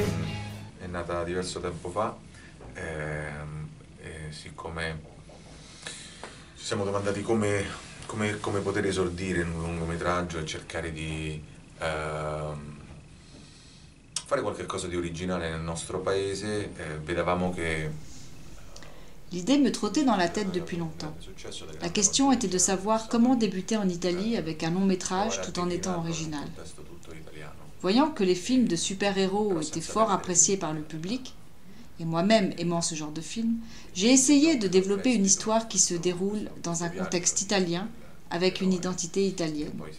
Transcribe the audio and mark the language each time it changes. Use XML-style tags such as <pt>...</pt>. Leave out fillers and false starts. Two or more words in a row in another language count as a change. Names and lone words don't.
<it>È nata diverso tempo fa e siccome ci siamo domandati come poter esordire in un lungometraggio e cercare di fare qualche cosa di originale nel nostro paese, vedevamo che</it> <fr>L'idée me trottait dans la tête depuis longtemps. La question était de savoir comment débuter en Italie avec un long métrage tout en étant original. Voyant que les films de super-héros étaient fort appréciés par le public, et moi-même aimant ce genre de film, j'ai essayé de développer une histoire qui se déroule dans un contexte italien, avec une identité italienne.</fr>